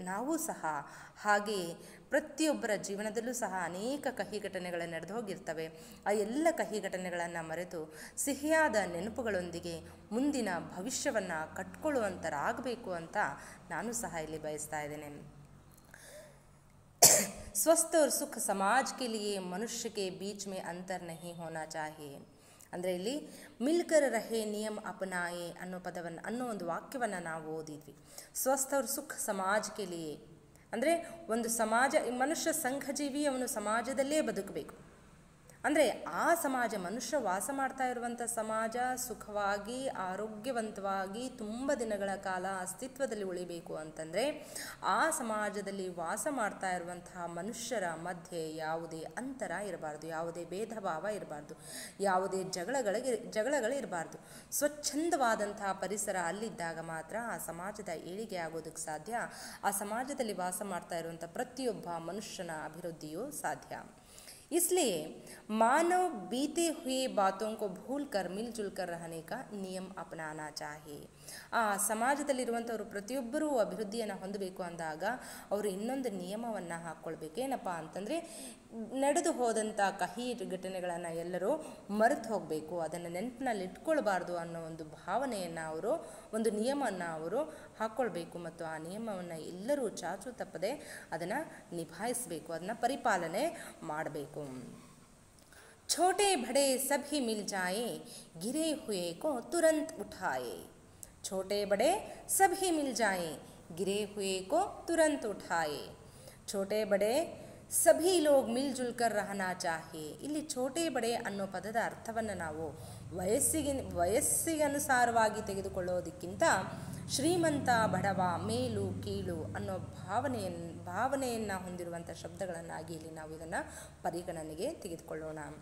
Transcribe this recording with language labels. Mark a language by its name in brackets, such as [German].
[Kannada] ನಾವು ಸಹ ಹಾಗೆಯೇ ಪ್ರತಿಯೊಬ್ಬರ ಜೀವನದಲ್ಲೂ ಸಹ ಅನೇಕ ಕಹಿ ಘಟನೆಗಳು ನಡೆದು ಹೋಗಿರ್ತವೆ. ಆ ಎಲ್ಲ ಕಹಿ ಘಟನೆಗಳನ್ನು ಮರೆತು ಸಿಹಿಯಾದ ನೆನಪುಗಳೊಂದಿಗೆ ಮುಂದಿನ ಭವಿಷ್ಯವನ್ನು ಕಟ್ಕೊಳ್ಳುವಂಥರಾಗಬೇಕು ಅಂತ ನಾನು ಸಹ ಇಲ್ಲಿ ಬಯಸ್ತಾ ಇದ್ದೇನೆ. [Hindi] स्वस्थ और सुख समाज के लिए मनुष्य के बीच में अंतर नहीं होना चाहिए. [Kannada] ಅಂದರೆ ಇಲ್ಲಿ [Hindi] ಮಿಲ್ಕರ್ ರಹೆ ನಿಯಮ ಅಪನಾಯೆ [Kannada] ಅನ್ನೋ ಪದವನ್ನು ಅನ್ನೋ ಒಂದು ವಾಕ್ಯವನ್ನು ನಾವು ಓದಿದ್ವಿ. [Hindi] ಸ್ವಸ್ಥ और सुख समाज के लिए [Kannada] ಅಂದರೆ ಒಂದು ಸಮಾಜ, ಮನುಷ್ಯ ಸಂಘಜೀವಿ, ಅವನು ಸಮಾಜದಲ್ಲೇ ಬದುಕಬೇಕು. ಅಂದರೆ ಆ ಸಮಾಜ, ಮನುಷ್ಯ ವಾಸ ಮಾಡ್ತಾ ಇರುವಂಥ ಸಮಾಜ ಸುಖವಾಗಿ ಆರೋಗ್ಯವಂತವಾಗಿ ತುಂಬ ದಿನಗಳ ಕಾಲ ಅಸ್ತಿತ್ವದಲ್ಲಿ ಉಳಿಬೇಕು ಅಂತಂದರೆ ಆ ಸಮಾಜದಲ್ಲಿ ವಾಸ ಮಾಡ್ತಾ ಇರುವಂತಹ ಮನುಷ್ಯರ ಮಧ್ಯೆ ಯಾವುದೇ ಅಂತರ ಇರಬಾರ್ದು, ಯಾವುದೇ ಭೇದ ಭಾವ ಇರಬಾರ್ದು, ಯಾವುದೇ ಜಗಳಗಳಿರಬಾರ್ದು. ಸ್ವಚ್ಛಂದವಾದಂತಹ ಪರಿಸರ ಅಲ್ಲಿದ್ದಾಗ ಮಾತ್ರ ಆ ಸಮಾಜದ ಏಳಿಗೆ ಆಗೋದಕ್ಕೆ ಸಾಧ್ಯ, ಆ ಸಮಾಜದಲ್ಲಿ ವಾಸ ಮಾಡ್ತಾ ಇರುವಂಥ ಪ್ರತಿಯೊಬ್ಬ ಮನುಷ್ಯನ ಅಭಿವೃದ್ಧಿಯೂ ಸಾಧ್ಯ. [Hindi] इसलिए मानव बीते हुए बातों को भूलकर मिलजुल कर रहने का नियम अपनाना चाहिए. [Kannada] ಆ ಸಮಾಜದಲ್ಲಿರುವಂಥವರು ಪ್ರತಿಯೊಬ್ಬರೂ ಅಭಿವೃದ್ಧಿಯನ್ನು ಹೊಂದಬೇಕು ಅಂದಾಗ ಅವರು ಇನ್ನೊಂದು ನಿಯಮವನ್ನು ಹಾಕ್ಕೊಳ್ಬೇಕು. ಏನಪ್ಪ ಅಂತಂದರೆ, ನಡೆದು ಹೋದಂಥ ಕಹಿ ಘಟನೆಗಳನ್ನು ಎಲ್ಲರೂ ಮರೆತು ಹೋಗಬೇಕು, ಅದನ್ನು ನೆನಪಿನಲ್ಲಿ ಇಟ್ಕೊಳ್ಬಾರ್ದು ಅನ್ನೋ ಒಂದು ಭಾವನೆಯನ್ನು ಅವರು, ಒಂದು ನಿಯಮವನ್ನು ಅವರು ಹಾಕ್ಕೊಳ್ಬೇಕು. ಮತ್ತು ಆ ನಿಯಮವನ್ನು ಎಲ್ಲರೂ ಚಾಚು ತಪ್ಪದೆ ಅದನ್ನು ನಿಭಾಯಿಸಬೇಕು, ಅದನ್ನು ಪರಿಪಾಲನೆ ಮಾಡಬೇಕು. [Hindi] छोटे बड़े सभी मिल जाए, गिरे हुए को तुरंत उठाए. छोटे बड़े सभी मिल जाए, गिरे हुए को तुरंत उठाए. छोटे बड़े ಸಭಿ ಲೋಗ್ ಮಿಲ್ ಜುಲ್ ಕರ್ ರಹನಾ ಚಾಹಿಯೆ. [Kannada] ಇಲ್ಲಿ ಛೋಟೆ ಬಡೆ ಅನ್ನೋ ಪದದ ಅರ್ಥವನ್ನು ನಾವು ವಯಸ್ಸಿಗನುಸಾರವಾಗಿ ತೆಗೆದುಕೊಳ್ಳೋದಕ್ಕಿಂತ ಶ್ರೀಮಂತ ಬಡವ, ಮೇಲು ಕೀಳು ಅನ್ನೋ ಭಾವನೆಯನ್ನು ಹೊಂದಿರುವಂಥ ಶಬ್ದಗಳನ್ನಾಗಿ ಇಲ್ಲಿ ನಾವು ಇದನ್ನು ಪರಿಗಣನೆಗೆ ತೆಗೆದುಕೊಳ್ಳೋಣ.